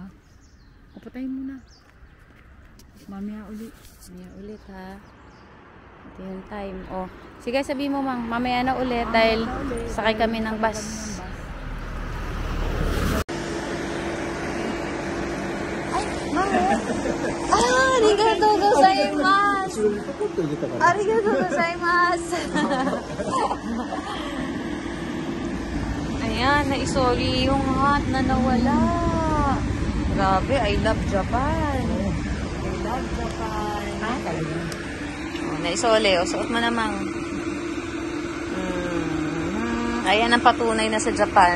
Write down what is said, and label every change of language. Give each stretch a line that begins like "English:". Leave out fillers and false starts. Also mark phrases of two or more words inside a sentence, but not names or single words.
Filipino: O, patayin mo na. Mamaya ulit. Mamaya ulit ha. Ito yung time. Oh. Sige, sabi mo mang, mamaya na ulit dahil sakay kami ng bus. Ay, mamo.
Japanese: Ah, ありがとうございます. ありがとうございます.
Filipino: Ayan, naisoli yung hat na nawala. Grabe,
English: I love Japan. I love Japan.
Filipino: Ah, talaga. Oh, naisole. O, suot mo namang. Ayan ang patunay na sa Japan.